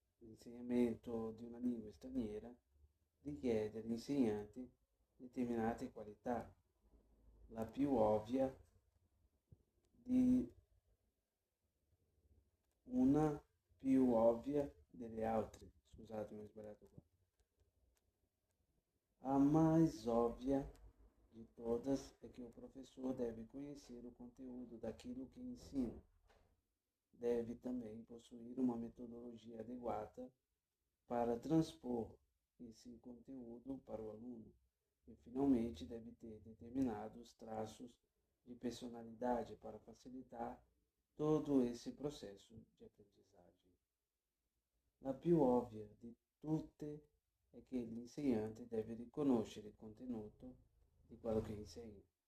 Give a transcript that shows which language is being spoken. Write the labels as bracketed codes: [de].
[it] L'insegnamento di una lingua straniera richiede all'insegnante determinate qualità, la più ovvia di una più ovvia delle altre. Scusatemi, ho sbagliato qua. [pt] A mais óbvia de todas é que o professor deve conhecer o conteúdo daquilo que ensina. Deve também possuir uma metodologia adequada para transpor esse conteúdo para o aluno. E, finalmente, deve ter determinados traços de personalidade para facilitar todo esse processo de aprendizagem. [it] La più ovvia di tutte è che l'insegnante deve riconoscere il contenuto di quello che insegna.